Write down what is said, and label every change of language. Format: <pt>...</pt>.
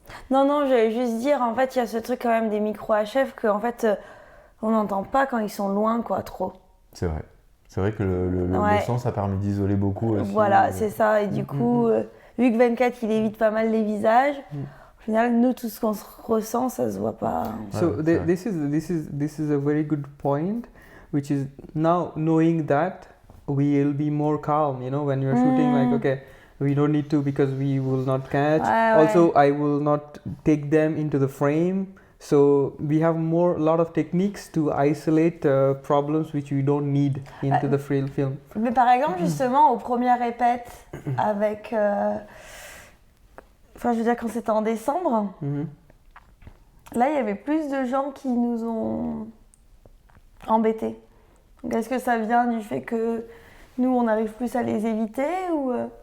<fr>Non, j'allais juste dire, en fait, il y a ce truc quand même des micros HF qu'en fait, on n'entend pas quand ils sont loin, quoi, trop. C'est vrai. C'est vrai que le son, ça permet d'isoler beaucoup aussi. Voilà, c'est ça. Et du coup, vu que 24, il évite pas mal les visages, au final, nous, tout ce qu'on ressent, ça se voit pas.</fr> <en>So this is a very good point, which is now knowing that we'll be more calm, when you're shooting, like, okay, we don't need to because we will not catch. Also, I will not take them into the frame. So we have a lot of techniques to isolate problems which we don't need into the film.</en> <fr>Mais par exemple, justement, aux premières répètes avec... je veux dire, quand c'était en décembre, là, il y avait plus de gens qui nous ont embêtés. Donc, est-ce que ça vient du fait que nous, on arrive plus à les éviter ou...</fr>